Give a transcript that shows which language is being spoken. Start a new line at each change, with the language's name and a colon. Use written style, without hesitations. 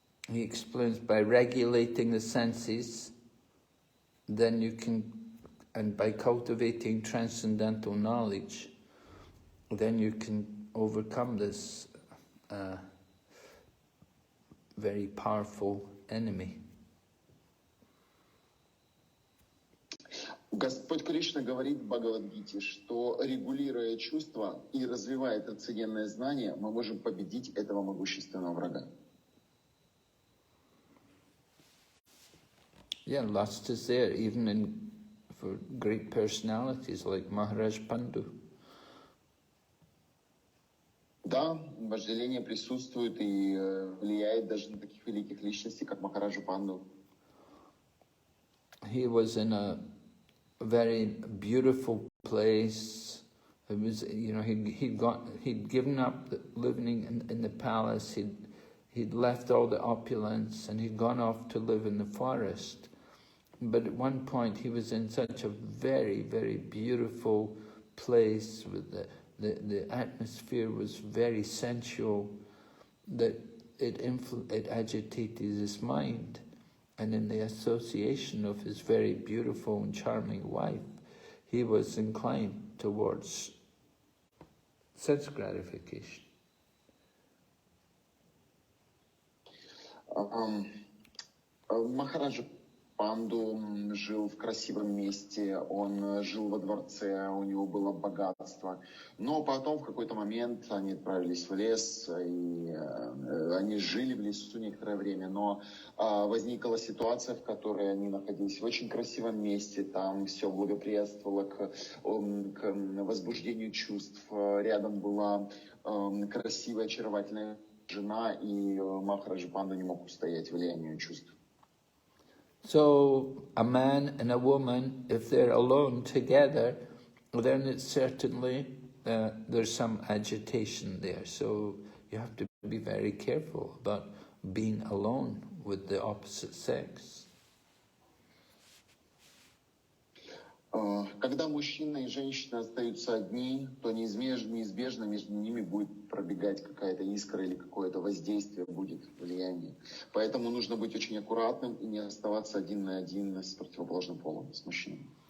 English: He explains by regulating the senses, then you can, and by cultivating transcendental knowledge, then you can overcome this very powerful enemy.
Russian: Господь Кришна говорит в Бхагавад-гите, что регулируя чувства и развивая трансцендентное знание, мы можем победить этого могущественного врага.
English: Yeah, lust is there, even for great personalities like Maharaj Pandu.
Russian: Да, вожделение присутствует и влияет даже на таких великих личностей, как Махараджа Панду.
English: He was in a very beautiful place. It was, he'd given up living in the palace. He'd left all the opulence and he'd gone off to live in the forest. But at one point he was in such a very, very beautiful place with the atmosphere was very sensual that it agitated his mind. And in the association of his very beautiful and charming wife, he was inclined towards sense gratification.
Russian: Махараджа Панду жил в красивом месте, он жил во дворце, у него было богатство. Но потом в какой-то момент они отправились в лес, и они жили в лесу некоторое время. Но возникла ситуация, в которой они находились в очень красивом месте, там все благоприятствовало к возбуждению чувств. Рядом была красивая, очаровательная жена, и Махараджа Панду не мог устоять влиянию чувств.
English: So a man and a woman, if they're alone together, then it's certainly there's some agitation there. So you have to be very careful about being alone with the opposite sex.
Russian: Когда мужчина и женщина остаются одни, то неизбежно между ними будет пробегать какая-то искра или какое-то воздействие, будет влияние. Поэтому нужно быть очень аккуратным и не оставаться один на один с противоположным полом, с мужчиной.